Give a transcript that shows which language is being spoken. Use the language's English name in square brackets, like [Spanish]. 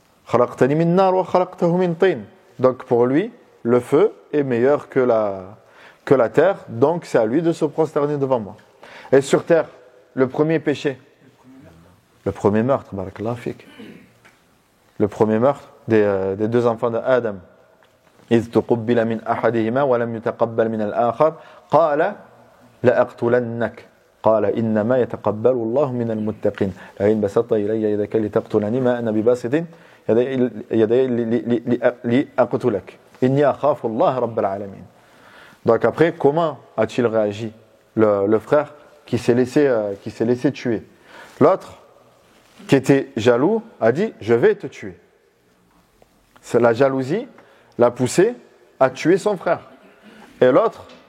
[French] Donc pour lui, le feu est meilleur que la terre, donc c'est à lui de se prosterner devant moi. Et sur terre, le premier péché, le premier meurtre, barakallahu fik. Le premier meurtre des deux enfants d'Adam. [Arabic] إذ تقبل من أحدهما ولم يتقبل من الآخر قال لأقتلنك قال إنما يتقبل الله من المتقين لئن بسطت إلي يدك لتقتلني ما أنا بباسط يدي لأقتلك إني أخاف الله رب العالمين. [French] Donc après, comment a-t-il réagi le frère qui s'est laissé tuer? L'autre, qui était jaloux, a dit je vais te tuer. C'est la jalousie l'a poussé à tuer son frère. Et l'autre,